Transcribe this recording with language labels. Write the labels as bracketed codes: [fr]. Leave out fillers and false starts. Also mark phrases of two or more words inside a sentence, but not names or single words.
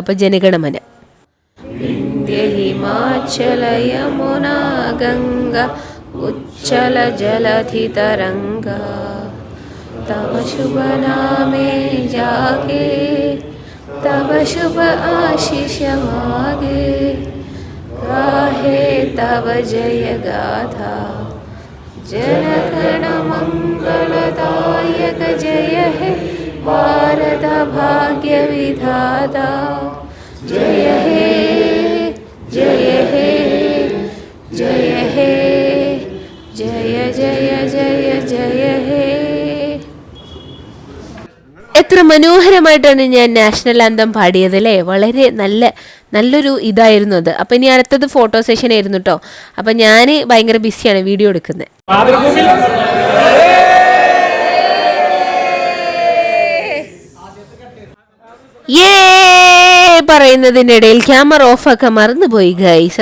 [ml] അപ്പോൾ ജനഗണമന. [bn] ইন্ডিয়া হিমাচল যমুনা গঙ্গা উজ্জল জলধি তরঙ্গ তব শুভ নামে জাগে তব শুভ আশিষ মাগে গাহে তব জয় গাথা জনগণ মঙ্গলদায়ক জয় হে ভারত ভাগ্য বিধাতা জয় হে জয় হে জয় হে জয় জয় জয় জয় হে. [ml] എത്ര മനോഹരമായിട്ടാണ് ഞാൻ [en] national anthem [ml] പാടിയത് അല്ലേ. വളരെ നല്ലൊരു ഇതായിരുന്നു അത്. അപ്പം ഇനി അടുത്തത് [en] photo session [ml] ആയിരുന്നു കേട്ടോ. അപ്പം ഞാൻ ഭയങ്കര ബിസിയാണ് വീഡിയോ എടുക്കുന്നത്. പറയുന്നതിൻ്റെ ഇടയിൽ ക്യാമറ ഓഫാക്കാൻ മറന്നുപോയി ഗൈസ്.